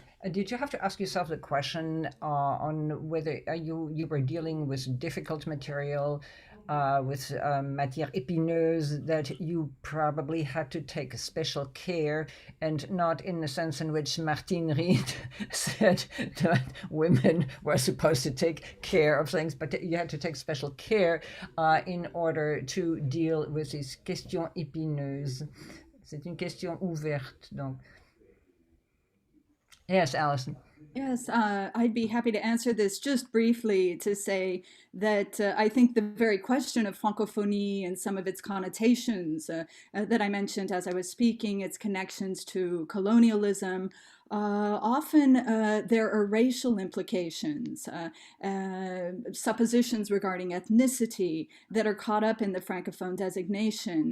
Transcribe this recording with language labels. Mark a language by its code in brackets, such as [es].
[en] Did you have to ask yourself the question on whether you were dealing with difficult material, with matière épineuse, that you probably had to take special care, and not in the sense in which Martine Reed said that women were supposed to take care of things, but you had to take special care in order to deal with these questions épineuses. [fr] C'est une question ouverte, donc. [en] Yes, Alison. Yes, I'd be happy to answer this just briefly to say that I think the very question of francophonie and some of its connotations that I mentioned as I was speaking, its connections to colonialism, often there are racial implications, suppositions regarding ethnicity that are caught up in the francophone designation.